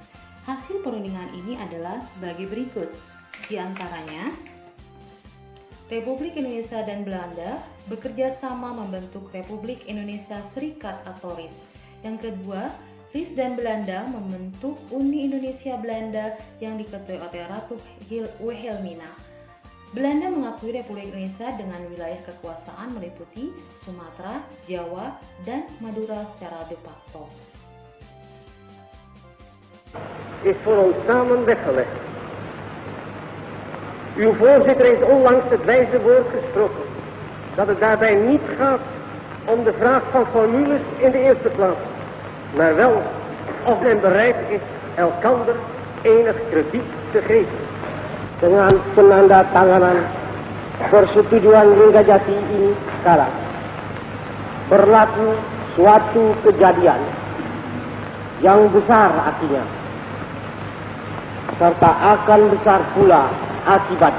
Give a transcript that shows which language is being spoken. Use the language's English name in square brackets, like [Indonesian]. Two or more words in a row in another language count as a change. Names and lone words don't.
[Indonesian] Hasil perundingan ini adalah sebagai berikut. Di antaranya, Republik Indonesia dan Belanda bekerja sama membentuk Republik Indonesia Serikat atau RIS. Yang kedua, RIS dan Belanda membentuk Uni Indonesia Belanda yang diketuai oleh Ratu Wilhelmina. Belanda mengakui Republik Indonesia dengan wilayah kekuasaan meliputi Sumatera, Jawa, dan Madura secara de facto. [Dutch] Is voor ons samen weggelegd. Uw voorzitter heeft onlangs het wijze woord gesproken dat het daarbij niet gaat om de vraag van formules in de eerste plaats, maar wel of men bereid is elkander enig krediet te geven. [Indonesian] Dengan penandatanganan persetujuan Linggarjati ini sekarang berlaku suatu kejadian yang besar artinya, serta akan besar pula akibatnya.